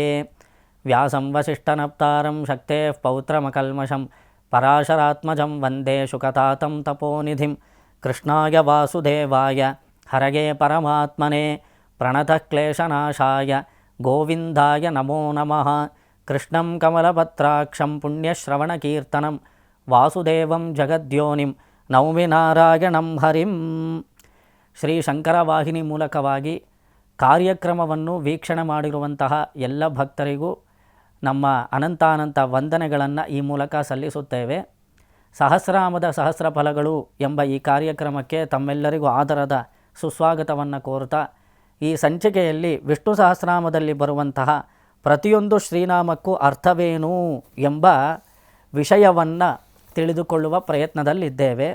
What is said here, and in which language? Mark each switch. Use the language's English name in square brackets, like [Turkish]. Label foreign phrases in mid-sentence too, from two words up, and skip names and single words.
[Sanskrit] व्यासं वसिष्ठनप्तारं शक्तेः पौत्रमकल्मषं पराशरात्मजं वन्दे शुकतातं तपोनिधिं कृष्णाय वासुदेवाय हरये परमात्मने प्रणतः क्लेशनाशाय गोविन्दाय नमो नमः। कृष्णं कमलपत्राक्षं पुण्यश्रवणकीर्तनं वासुदेवं जगद्योनिं ನೌಮಿ ನಾರಾಯಣಂ ಹರಿಂ. [Kannada] ಶ್ರೀ ಶಂಕರವಾಹಿನಿ ಮೂಲಕವಾಗಿ ಕಾರ್ಯಕ್ರಮವನ್ನು ವೀಕ್ಷಣೆ ಮಾಡಿರುವಂತಹ ಎಲ್ಲ ಭಕ್ತರಿಗೂ ನಮ್ಮ ಅನಂತಾನಂತ ವಂದನೆಗಳನ್ನು ಈ ಮೂಲಕ ಸಲ್ಲಿಸುತ್ತೇವೆ. ಸಹಸ್ರಾಮದ ಸಹಸ್ರ ಫಲಗಳು ಎಂಬ ಈ ಕಾರ್ಯಕ್ರಮಕ್ಕೆ ತಮ್ಮೆಲ್ಲರಿಗೂ ಆದರದ ಸುಸ್ವಾಗತವನ್ನು ಕೋರುತ್ತಾ, ಈ ಸಂಚಿಕೆಯಲ್ಲಿ ವಿಷ್ಣು ಸಹಸ್ರನಾಮದಲ್ಲಿ ಬರುವಂತಹ ಪ್ರತಿಯೊಂದು ಶ್ರೀನಾಮಕ್ಕೂ ಅರ್ಥವೇನು ಎಂಬ ವಿಷಯವನ್ನು ತಿಳಿದುಕೊಳ್ಳುವ ಪ್ರಯತ್ನದಲ್ಲಿದ್ದೇವೆ.